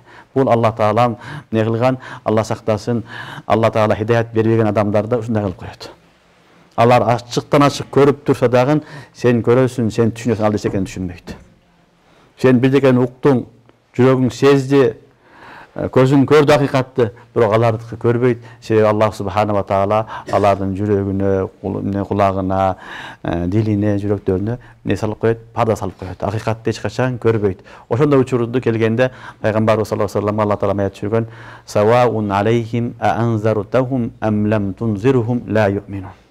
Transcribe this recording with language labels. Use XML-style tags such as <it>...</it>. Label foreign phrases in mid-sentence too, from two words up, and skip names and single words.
<ky>Бул Алла Таалам не кылган, Алла сактасын, Алла Таала хидаят бербеген адамдарды ушундай кылып коет. Алар ачыктан ачык көрүп турса дагы сен көрөсүң, сен түшүнөсүң, ал эчекени түшүнбөйт. Сен бирдекени уктуң, жүрөгүң сезди, көзүң көрдү акыйкатты, бирок алардыкы көрбөйт. Себеби Аллах</ky> <ar>سبحانه وتعالى</ar> <ky>алардын жүрөгүнө, кулагына, дилине, жүрөктөрүнө не салып коет, парда салып коет. Акыйкатты эч качан көрбөйт. Ошондой учурду келгенде пайгамбарыбыз</ky> <ar>صلى الله عليه وسلم</ar> <ky>Алла таала аят түшүргөн:</ky> <ar>"سواء عليهم أأنذرتهم أم لم تنذرهم لا يؤمنون."</ar>